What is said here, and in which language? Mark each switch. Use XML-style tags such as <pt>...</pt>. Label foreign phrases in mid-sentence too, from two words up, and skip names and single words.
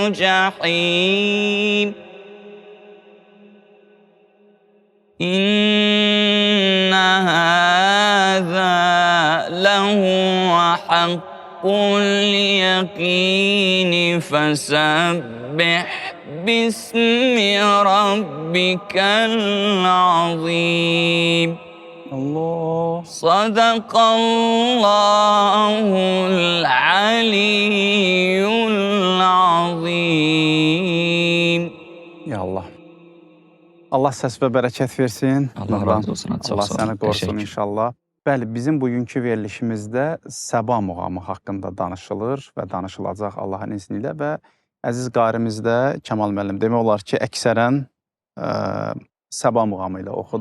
<ar>جحيم إن هذا لهو حق اليقين فسبح باسم ربك العظيم Allah. صدق الله العلي العظيم. يا الله.</ar> <az>Allah səs və bərəkət versin. Allah Nurlan. razı olsun. Çox Allah sağ ol. səni qorusun Təşəkkür. inşallah. Bəli, bizim bugünkü verilişimizdə Səba muğamı haqqında danışılır və danışılacaq Allahın izni ilə və əziz qarimiz də Kəmal müəllim demək olar ki, əksərən Səba muğamı ilə oxudu.</az>